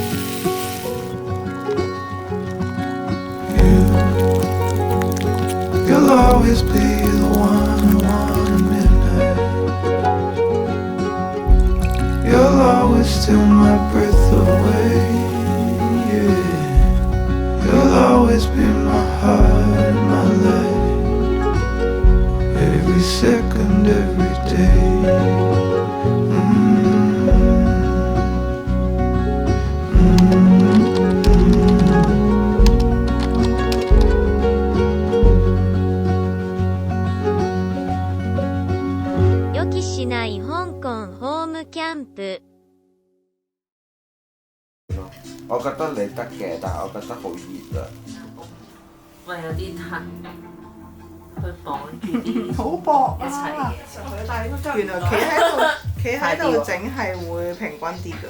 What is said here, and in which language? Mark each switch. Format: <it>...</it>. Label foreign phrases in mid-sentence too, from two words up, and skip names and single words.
<en>You'll always be the one I want at midnight. You'll always steal my breath away. You'll always be my heart, my life, every second, every day.</en> <ja>Yoki香港ホームキャンプ。</ja> <yue>我覺得你得嘅，但係我覺得好熱啊！我有啲痕，佢綁住啲好薄一齊啊！嘅，原來企喺度整係會平均啲㗎。</yue>